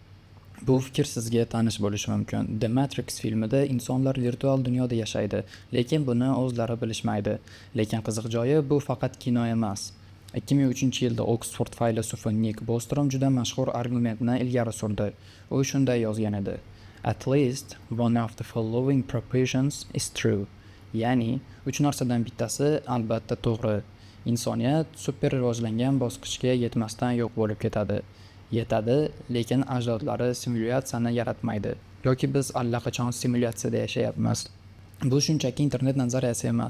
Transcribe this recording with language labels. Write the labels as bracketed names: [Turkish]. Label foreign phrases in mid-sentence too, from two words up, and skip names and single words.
[Uzbek] Bu fikr sizga tanish bo'lishi mumkin. The Matrix filmida insonlar virtual dunyoda yashaydi, lekin buni o'zlari bilishmaydi. Lekin qiziq joyi, bu faqat kino emas. 2003-yilda Oxford faylasufi Nick Bostrom juda mashhur argumentni ilgari surdi. U shunday yozgan edi: [English] At least one of the following propositions is true. [Uzbek] Ya'ni, 3 narsadan bittasi albatta to'g'ri. Insoniyat super rivojlangan bosqichga yetmasdan yo'q bo'lib ketadi. Yetadi, lekin ajdodlari simulyatsiyani yaratmaydi. Yoki biz allaqachon simulyatsiyada yashayapmiz. Bu shunchaki internet nazariyasi emas.